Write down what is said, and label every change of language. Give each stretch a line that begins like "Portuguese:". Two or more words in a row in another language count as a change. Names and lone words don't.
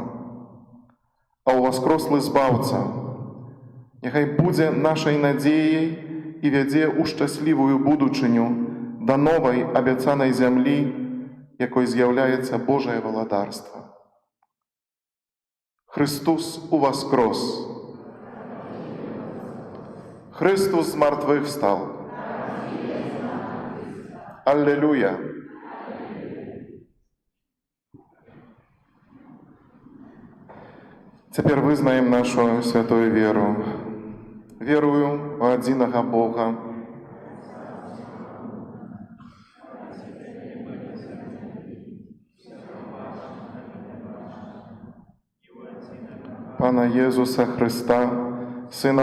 Belarusian: А ўваскрослы Збаўца няхай будзе нашай надзеяй і вядзе ў шчаслівую будучыню да новай абяцанай зямлі, якой з'яўляецца Божае валадарства. Христос уваскрос! Христос з мертвых стал! Аллилуйя! Цяпер вызнаем нашу святую веру. Верую ў адзінага Бога, Пана Єзуса Христа, Сина